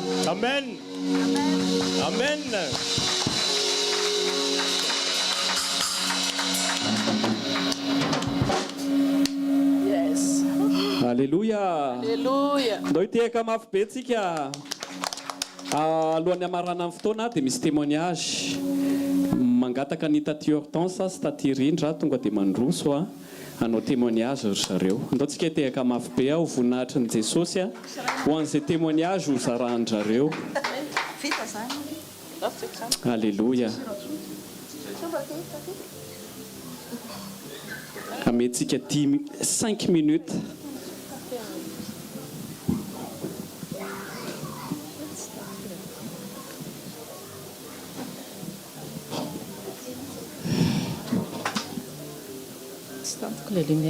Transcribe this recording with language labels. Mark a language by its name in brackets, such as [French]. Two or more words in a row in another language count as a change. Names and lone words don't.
[English] Amen. Amen. Yes. [French] Alléluia. Alléluia. [Malagasy] Ndao itehaka mafy be tsika. Alohan'ny amarana amin'ny fotoana dia misy témoignage mangataka ny taty Hortense sy taty Rindra tonga dia mandroso hanao témoignage ry zareo. Ndao tsika itehaka mafy be ho voninahitry ny Jesosy ho an'izay témoignage ho zarahan-jareo. Alléluia. Amehtsika 5 minutes. [French] La lumière.